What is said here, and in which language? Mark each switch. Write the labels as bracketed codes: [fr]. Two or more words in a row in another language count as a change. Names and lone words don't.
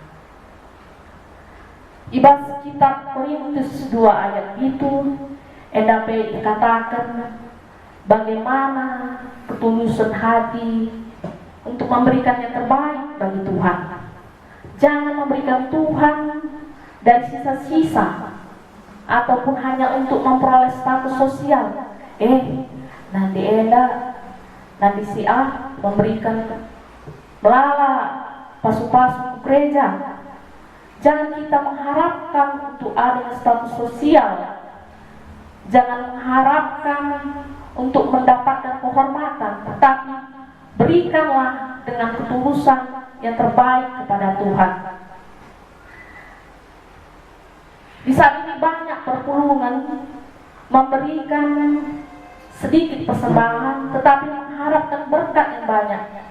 [id] Ibas kitab Korintus 2 ayat itu endape dikatakan bagaimana ketulusan hati untuk memberikan yang terbaik bagi Tuhan. Jangan memberikan Tuhan dari sisa-sisa ataupun hanya untuk memperoleh status sosial. Nanti si A memberikan [btx] melala pasu-pasu [id] gereja. Jangan kita mengharapkan untuk adanya status sosial. Jangan mengharapkan untuk mendapatkan kehormatan, tetapi berikanlah dengan ketulusan yang terbaik kepada Tuhan. Di saat ini banyak perpulungan memberikan sedikit persembahan, tetapi mengharapkan berkat yang banyak.